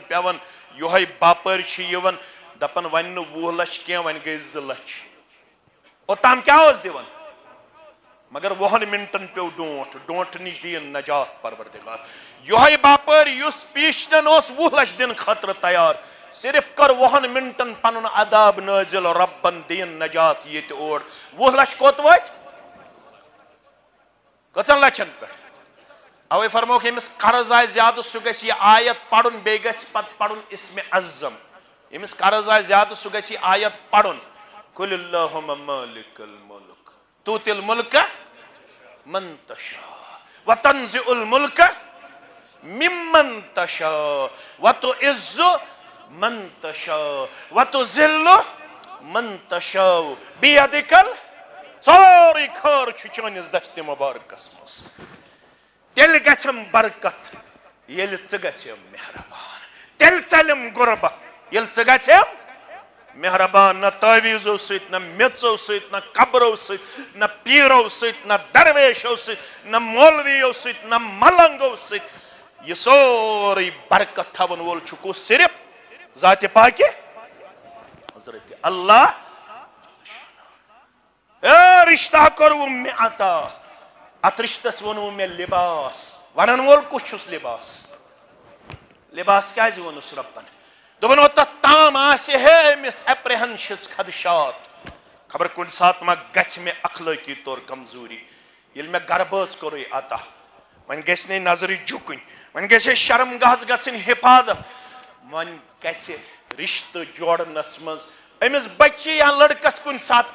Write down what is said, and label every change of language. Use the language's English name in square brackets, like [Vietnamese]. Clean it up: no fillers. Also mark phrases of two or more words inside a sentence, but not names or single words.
[Kashmiri] پیوان یِہوے باپٲرۍ چھِ یِوان دپان وۄنۍ نہٕ 20 لچھ کینٛہہ وۄنۍ گٔے 2 لچھ اوٚتام کیٛاہ اوس دِوان مگر 20 منٹن پیو ڈونٛٹھ نِش دِیِن نجات پروردگار یِہوے باپٲرۍ یُس پیٖشنن اوس 20 لچھ دِنہٕ خٲطرٕ تیار صرف کر 20 منٹن پنن عذاب نازل ربن دین نجات یہ اور 20 لچھ کوت وات کتن لچھن پہ اوے فرموک امس قرض آئے زیادہ سہ گژھِ یہ آیت پڑھن بیٚیہِ گژھِ پتہٕ پڑھن اسم اعظم امس قرض آئے زیادہ سہ گژھِ یہ آیت پڑھن [Arabic] قل اللہم مالک الملک تؤتی الملک من تشاء وتنزع الملک ممن تشاء وتعز من تشاء وتذل من تشاء بیدک سوری خٲر [Kashmiri] چھُ چٲنِس دشتِ مبارکس منٛز تیٚلہِ گژھٮ۪م برکت ییٚلہِ ژٕ گژھٮ۪م مہربان تیٚلہِ ژلٮ۪م غربت ییٚلہِ ژٕ گژھٮ۪م مہربان نہ تعویٖزو سۭتۍ نہ میٚژو سۭتۍ نہ قبرو سۭتۍ نہ پیٖرو سۭتۍ نہ درویشو سۭتۍ نہ مولویو سۭتۍ نہ ملنگو سۭتۍ یہ سورُے برکت تھاون وول چھُ کُس صرف ذات پاک حضرت اللہ اے رشتہ کرو میں عطا ات رشتس ونو میں لباس ونن وول کس چھس لباس کیازِ وونُس ربن دوٚپُن اوٚتتھ تام آسہِ ہے أمِس اپریہنشس خدشات خبر کُنہِ ساتہٕ ما گژھِ مےٚ اخلٲقی طور کمزوری ییٚلہِ مےٚ گربٲژ کوٚرُے عطا وۄنۍ گژھِ نہٕ نظرِ جُکٕنۍ وۄنۍ گژھِ ہے شرم گاہس گژھٕنۍ حفاظت وۄنۍ گژھِ رشتہٕ جوڑنس منٛز أمِس بچی یا لڑکس کُنہِ ساتہٕ